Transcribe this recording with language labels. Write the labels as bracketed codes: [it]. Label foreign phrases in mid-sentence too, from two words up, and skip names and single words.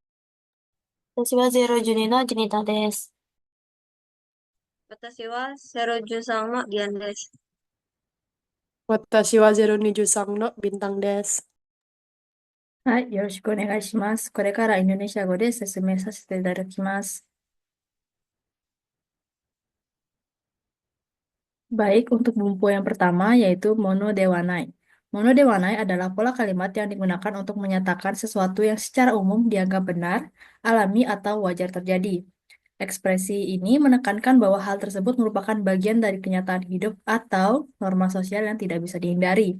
[ja] 私は012のジニタです。私は013のギアンです。私は023のビンタンです。はい、よろしくお願いします。これからインドネシア語で説明させていただきます。 [id] Baik, untuk bumbu yang pertama yaitu monodewanai. Monodewanai adalah pola kalimat yang digunakan untuk menyatakan sesuatu yang secara umum dianggap benar, alami, atau wajar terjadi. Ekspresi ini menekankan bahwa hal tersebut merupakan bagian dari kenyataan hidup atau norma sosial yang tidak bisa dihindari.